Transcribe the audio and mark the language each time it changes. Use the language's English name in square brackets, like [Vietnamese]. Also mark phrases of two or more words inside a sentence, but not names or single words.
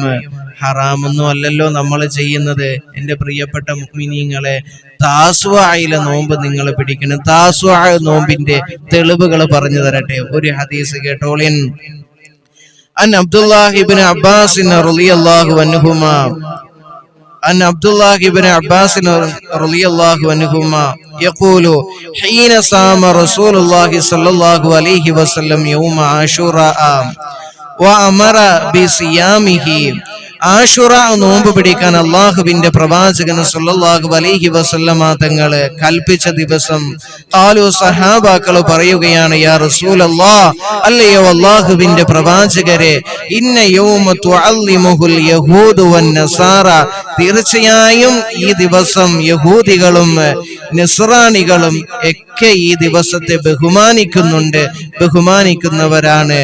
[Malayalam] ഹറാമൊന്നും അല്ലല്ലോ നമ്മൾ ചെയ്യുന്നത്. എൻ്റെ പ്രിയപ്പെട്ട മുഅ്മിനീങ്ങളെ, താസ്വായിലെ നോമ്പ് നിങ്ങൾ പിടിക്കണം. താസ്വാ നോമ്പിന്റെ തെളിവുകൾ പറഞ്ഞു തരട്ടെ. ഒരു ഹദീസ് കേട്ടോളിൻ. [Arabic] عن عبد الله بن عباس رضي الله عنهما أن عبد الله بن عباس رضي الله عنهما يقول حين صام رسول الله صلى الله عليه وسلم يوم عاشوراء وأمر بصيامه. [Malayalam] ആശുറ നോമ്പ് പിടിക്കാൻ അള്ളാഹുവിന്റെ പ്രവാചകൻ [Arabic] صلى الله عليه وسلم [Malayalam] തങ്ങള് കൽപ്പിച്ച ദിവസം ഖാലു, സഹാബാക്കൾ പറയുകയാണ്, [Arabic] يا رسول الله, [Malayalam] അല്ലയോ അള്ളാഹുവിന്റെ പ്രവാചകരെ, [Arabic] إن يوم تعظمه اليهود والنصارى, [Malayalam] തീർച്ചയായും ഈ ദിവസം യഹൂദികളും നസ്രാനികളും ഒക്കെ ഈ ദിവസത്തെ ബഹുമാനിക്കുന്നവരാണ്.